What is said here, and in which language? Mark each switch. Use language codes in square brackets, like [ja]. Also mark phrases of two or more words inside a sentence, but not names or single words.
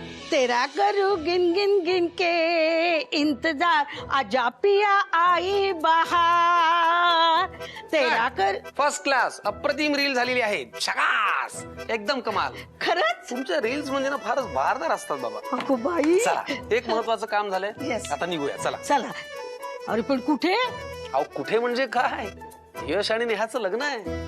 [hi] तेरा करू गिन गिन गिन के इंतजार आजा पिया आई बहार तेरा कर. [en] first class [mr] अप्रतिम रील झालेली आहे. शकास एकदम कमाल. खरंच तुमच्या रील्स म्हणजे ना फारच भारदार असतात बाबा. अगो बाई. चला एक महत्वाचं काम झालंय. [en] Yes. [mr] आता निघूया चला. चला. अरे पण कुठे? अहो कुठे म्हणजे काय, यश आणि नेहाचं लग्न आहे.